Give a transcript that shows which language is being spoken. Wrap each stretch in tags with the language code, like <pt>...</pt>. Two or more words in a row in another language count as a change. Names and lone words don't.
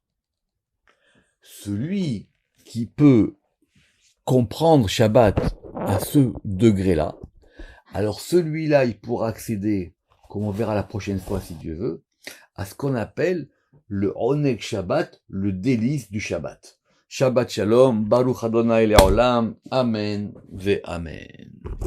<fr>Celui qui peut comprendre Shabbat à ce degré-là, alors celui-là, il pourra accéder, comme on verra la prochaine fois si Dieu veut, à ce qu'on appelle le</fr> <he>עונג שבת,</he> <fr>le délice du Shabbat.</fr> <he>שבת שלום, ברוך אדוני לעולם, אמן ואמן.</he>